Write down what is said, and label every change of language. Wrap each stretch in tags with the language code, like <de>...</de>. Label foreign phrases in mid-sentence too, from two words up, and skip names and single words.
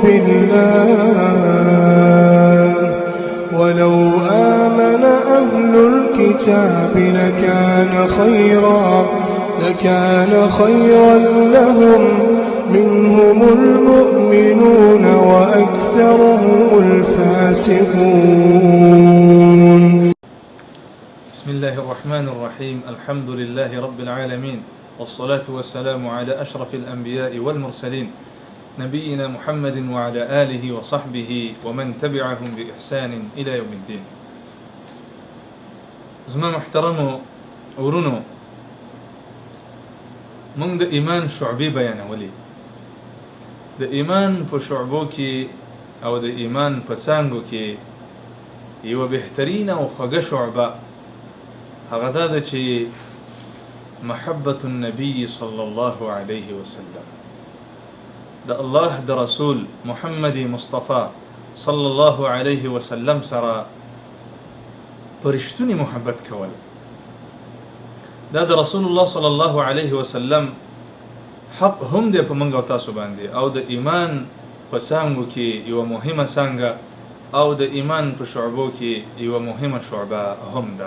<ar>بالله ولو آمن أهل الكتاب لكان خيرا لهم منهم المؤمنون وأكثرهم الفاسقون. بسم الله الرحمن الرحيم. الحمد لله رب العالمين، والصلاة والسلام على أشرف الأنبياء والمرسلين نبينا محمد وعلى آله وصحبه ومن تبعهم بإحسان إلى يوم الدين.</ar> <ps>زما محترمو ورونو، من د ایمان شعبی بیانولی. د ایمان په شعبو کې او د ایمان په څانګو کې یو بهترین او خوږه شعبه هغه دا ده چې</ps> <ar>محبت النبي صلى الله عليه وسلم،</ar> <ps>د الله د رسول محمد مصطفى</ps> <ar>صلى الله عليه وسلم</ar> <ps>سره پرشتونی محبت کول. دا د رسول الله</ps> <ar>صلی الله علیه وسلم</ar> <ps>حق هم دی په منګ او تاسو باندې، او د ایمان په څانګو کې یو مهمه څانګه او د ایمان په شعبو کې یو مهمه شعبه هم ده.</ps>